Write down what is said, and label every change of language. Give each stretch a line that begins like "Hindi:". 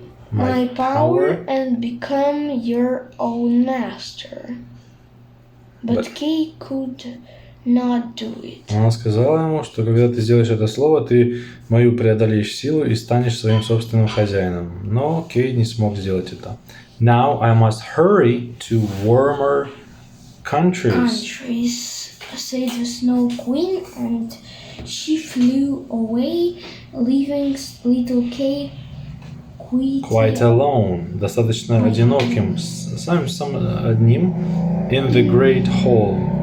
English: my power and become your own master." But Kay could not do it.
Russian: Она сказала ему, что когда ты сделаешь это слово, ты мою преодолеешь силу и станешь своим собственным хозяином. Но Кей не смог сделать это.
English: Now I must hurry to warmer countries, said the Snow Queen, and she flew away, leaving little Kay quite alone,
Russian: достаточно одиноким, самым одним,
English: in the great hall.